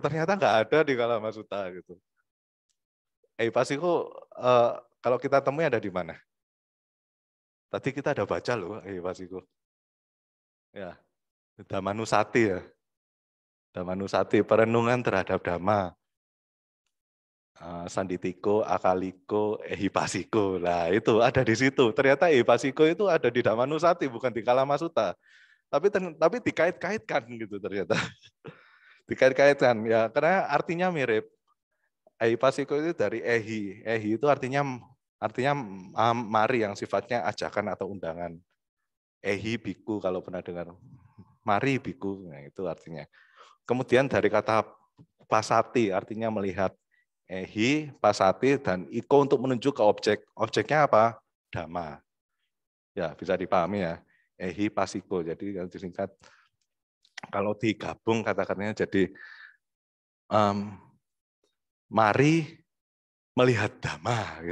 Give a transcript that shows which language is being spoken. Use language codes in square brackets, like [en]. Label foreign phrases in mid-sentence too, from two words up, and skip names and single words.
[id] Ternyata nggak ada di Kalamasuta gitu. Ehipassiko kalau kita temui ada di mana? Tadi kita ada baca loh ehipassiko. Ya, Dhammanusati ya. Dhammanusati, perenungan terhadap Dhamma. [pi] Sanditiko, akaliko, ehipassiko. [id] Nah, itu ada di situ. Ternyata ehipassiko itu ada di Dhammanusati, bukan di Kalamasuta. Tapi dikait-kaitkan gitu ternyata. Dikait-kaitkan ya, karena artinya mirip. Ehipassiko itu dari ehi. Ehi itu artinya mari yang sifatnya ajakan atau undangan. [pi] Ehi biku [id] kalau pernah dengar. Mari biku, nah, itu artinya. Kemudian dari kata pasati artinya melihat. [pi] Ehi, pasati, [id] dan iko untuk menuju ke objek. Objeknya apa? Dhamma. Ya, bisa dipahami ya. [pi] Ehi, pasiko. [id] Jadi kalau disingkat, kalau digabung kata-katanya jadi mari melihat Dhamma.